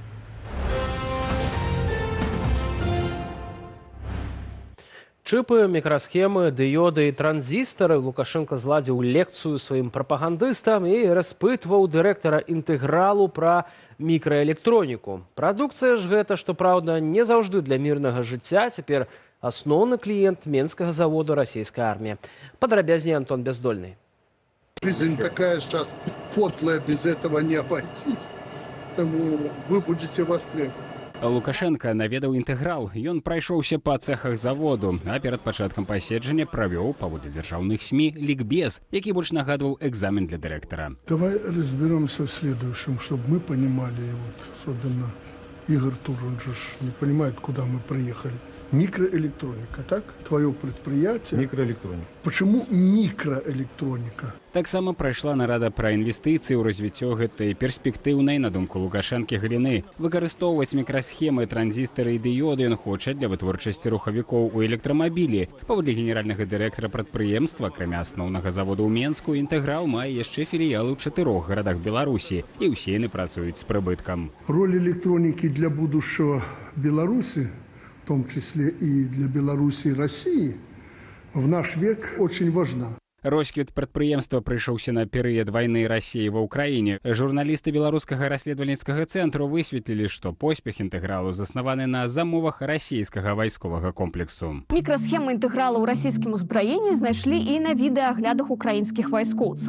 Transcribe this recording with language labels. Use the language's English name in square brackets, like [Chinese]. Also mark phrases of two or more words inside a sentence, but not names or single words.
[Russian] Чипы, микросхемы, [Belarusian] дыёды и транзисторы Лукашенко зладзіў лекцыю сваім прапагандыстам і распытваў дырэктара інтэгралу пра мікраэлектроніку. Прадукцыя ж гэта, што праўда, не заўжды для мірнага жыцця, цяпер асноўны кліент Менскага заводу расійскай арміі. Падрабязней Антон Бяздольны. [Russian] Жизнь такая сейчас подлая, без этого не обойтись. Тому вы будете востребованы. [Belarusian] Лукашенко наведаў інтэграл. Ён прайшоўся па цэхах заводу, а перад пачаткам паседжання правёў, паводле дзяржаўных СМІ, лікбез, які больш нагадваў экзамен для дырэктара. [Russian] Давай разберемся в следующем, чтобы мы понимали, вот, особенно Игорь Тур, он же не понимает, куда мы приехали. Микроэлектроника, так? Твое предприятие. Микроэлектроника. Почему микроэлектроника? [Belarusian] Таксама прайшла нарада пра інвестыцыі ў развіццё гэтай перспектыўнай, на думку Лукашэнкі, галіны. Выкарыстоўваць мікрасхемы, транзістары і дыёды ён хоча для вытворчасці рухавікоў у электрамабілі. Паводле генеральнага дырэктара прадпрыемства, акрамя асноўнага заводу ў Менску, інтэграл мае яшчэ філіялы ў 4 гарадах Беларусі, і ўсе яны працуюць з прыбыткам. [Russian] Роль электроники для будущего Беларуси, в том числе и для Беларуси и России, в наш век очень важна. [Belarusian] Росквіт прадпрыемства прыйшоўся на перыяд вайны Расіі ва ўкраіне. Журналісты беларускага расследавальніцкага цэнтру высветлілі, што поспех інтэгралу заснаваны на замовах расійскага вайсковага комплексу. Мікрасхемы інтэгралу ў расійскім узбраенні знайшлі і на відэааглядах украінскіх вайскоўцаў.